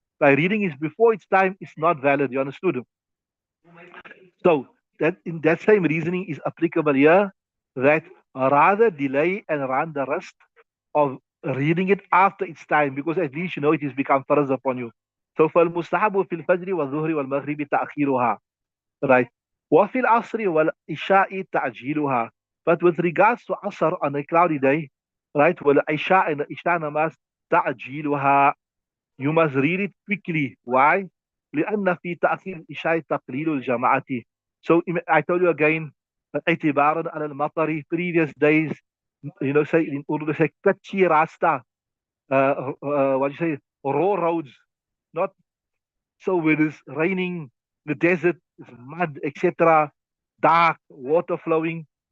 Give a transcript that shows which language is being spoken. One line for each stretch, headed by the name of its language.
English: By reading it before its time, it's not valid. You understood? So that in that same reasoning is applicable here, that rather delay and run the rest of reading it after its time, because at least you know it has become farz upon you. So
Arabic: فالمستحب في الفجر والظهر والمغرب تأخيرها,
English: right?
Arabic: وفي العصر والعشاء تعجيلها.
English: But with regards to Asr on a cloudy day, right? والعشاء and the Isha namaz تعجيلها. You must read it quickly. Why?
Arabic: لأن في تأخير العشاء تقليل الجماعة.
English: So I told you again,
Arabic: اعتبارا على المطر,
English: previous days, say in Urdu, say kachi rasta, what do you say, raw roads, not so when it's raining, the desert, it's mud, etc., dark, water flowing.